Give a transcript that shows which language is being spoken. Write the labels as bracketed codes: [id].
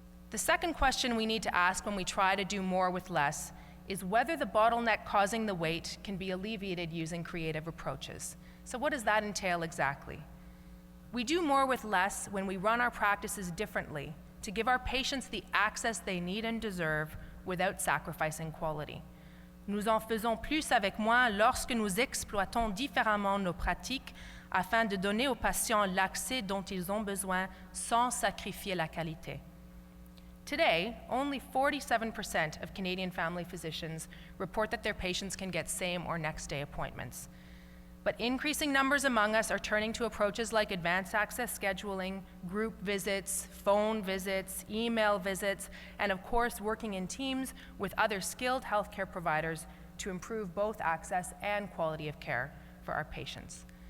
[en] The second question we need to ask when we try to do more with less is whether the bottleneck causing the wait can be alleviated using creative approaches. So what does that entail exactly? We do more with less when we run our practices differently to give our patients the access they need and deserve without sacrificing quality. [fr] Nous en faisons plus avec moins lorsque nous exploitons différemment nos pratiques afin de donner aux patients l'accès dont ils ont besoin sans sacrifier la qualité. [en] Today, only 47% of Canadian family physicians report that their patients can get same or next day appointments. But increasing numbers among us are turning to approaches like advanced access scheduling, group visits, phone visits, email visits, and of course, working in teams with other skilled healthcare providers to improve both access and quality of care for our patients.